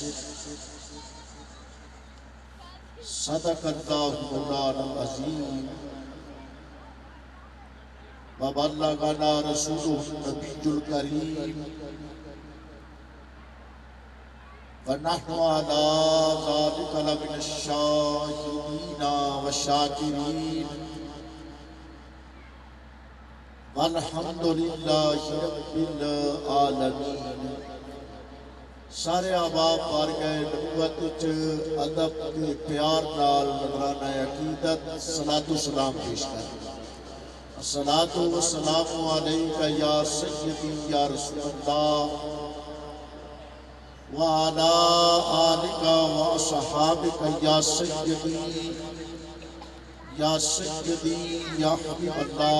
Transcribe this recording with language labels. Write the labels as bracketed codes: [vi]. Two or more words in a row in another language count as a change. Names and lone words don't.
[ar] صدق اللہ مولانا العظیم وبلغنا رسوله النبي الكريم ونحن على ذلك لمن الشاهدين والشاكرين والحمد للہ رب العالمین۔ [pa] سارے احباب بارگاہ نبوت وچ ادب تے پیار نال نذرانہ عقیدت صلاۃ و سلام پیش کریں۔ [ar] الصلاۃ والسلام علیک یا سیدی یا رسول اللہ وعلی آلک واصحابک یا سیدی یا حبیب اللہ۔